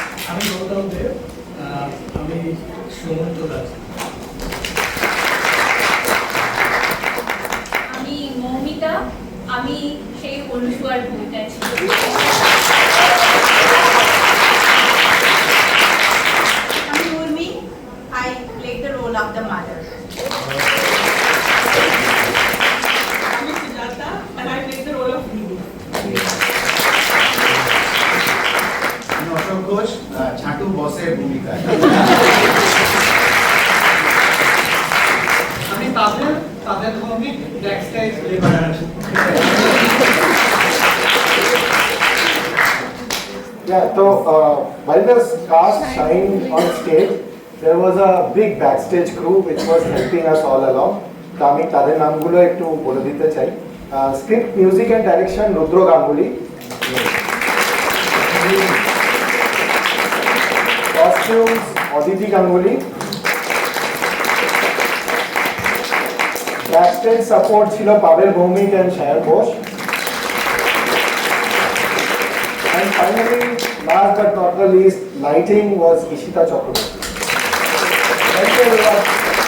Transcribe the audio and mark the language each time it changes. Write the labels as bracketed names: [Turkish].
[Bangla] আমি গৌতম দেব, আমি সুমন্ত দাস। আমি মৌমিতা, আমি সেই অনুসুয়ার ভূমিকায় ছিলাম। আমি [English] Urmi, I played the role of the mother. [Bangla] আমি [English] Sujata, and I played the role of Vivi. [Bangla] আমি অশোক ঘোষ, ছাটু বসের ভূমিকায়। আমি তাদের Bhowmik backstage labourer. [English] Yeah, so while the cast shined on stage, there was a big backstage crew which was helping us all along. [Bangla] তো আমি তাদের নামগুলো একটু বলে দিতে চাই। [English] Script, music and direction Rudra Ganguly. Costumes, Aditi Ganguly. [Bangla] Backstage support ছিল Pavel Bhowmik and শায়র Ghosh. [English] And finally, last but not the least, lighting was Ishita Chakraborty. Thank you everyone.